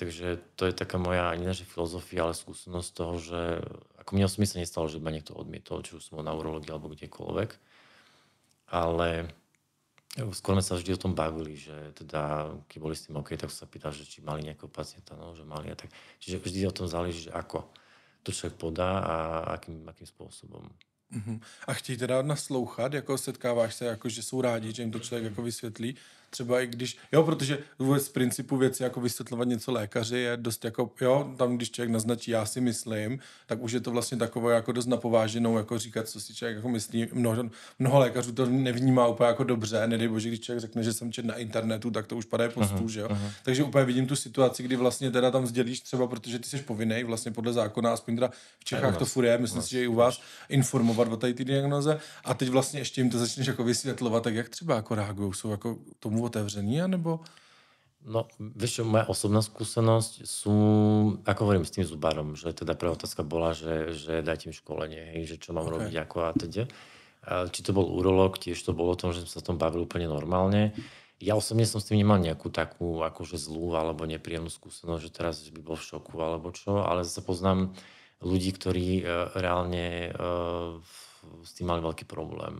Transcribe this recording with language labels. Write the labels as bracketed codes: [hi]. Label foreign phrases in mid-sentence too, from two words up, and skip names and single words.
[sk] Takže to je taká moja, nie naša filozofia, ale skúsenosť toho, že ako mne osobne sa nestalo, že ma niekto odmietol, či už som bol na urológii alebo kdekoľvek, ale skôr sme sa vždy o tom bavili, že teda, keď boli s tým OK, tak sa pýtal, že či mali nejakého pacienta, no, že mali a tak. Čiže vždy o tom záleží, že ako to človek podá a akým spôsobom. [cs] A chtějí teda naslouchat, jako setkáváš se, jako že jsou rádi, že jim to člověk jako vysvětlí, třeba i když, jo, protože vůbec z principu věci jako vysvětlovat něco lékaři je dost jako, jo, tam když člověk naznačí, já si myslím, tak už je to vlastně takové jako dost napováženou, jako říkat, co si člověk jako myslí. Mnoho lékařů to nevnímá úplně jako dobře, nedej bože, když člověk řekne, že jsem četl na internetu, tak to už padá po stůl, že jo. Takže úplně vidím tu situaci, kdy vlastně teda tam sdělíš třeba, protože ty jsi povinnej vlastně podle zákona, aspoň teda v Čechách to furt je, myslím si, že i u vás informovat o tady ty diagnoze a teď vlastně ještě jim to začneš jako vysvětlovat, tak jak třeba jako reagují, jsou jako tomu otevření, anebo? No, [sk] vieš čo, moja osobná skúsenosť sú, ako hovorím s tým zubárom, že teda prvá otázka bola, že dajte mi školenie, hej, že čo mám robiť, ako a teda. Či to bol urológ, tiež to bolo o tom, že sme sa o tom bavili úplne normálne. Ja osobne som s tým nemal nejakú takú akože zlú alebo nepríjemnú skúsenosť, že teraz by bol v šoku alebo čo, ale zase poznám ľudí, ktorí reálne s tým mali veľký problém.